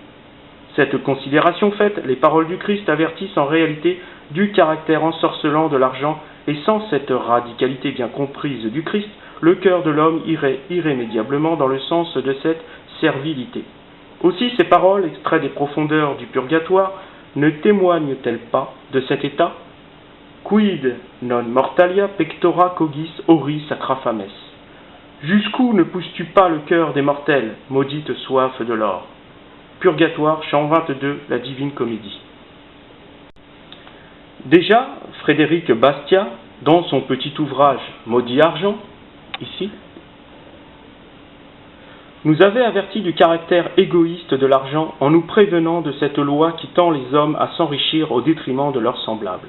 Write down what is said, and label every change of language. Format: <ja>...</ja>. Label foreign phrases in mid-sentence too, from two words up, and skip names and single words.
<fr>Cette considération faite, les paroles du Christ avertissent en réalité du caractère ensorcelant de l'argent, et sans cette radicalité bien comprise du Christ, le cœur de l'homme irait irrémédiablement dans le sens de cette servilité. Aussi ces paroles, extraits des profondeurs du purgatoire, ne témoignent-elles pas de cet état ?</fr> <la>Quid non mortalia pectora cogis ori sacra fames.</la> <fr>Jusqu'où ne pousses-tu pas le cœur des mortels, maudite soif de l'or ? Purgatoire, chant 22, la Divine Comédie. Déjà, Frédéric Bastiat, dans son petit ouvrage Maudit argent, ici, nous avait averti du caractère égoïste de l'argent en nous prévenant de cette loi qui tend les hommes à s'enrichir au détriment de leurs semblables.</fr>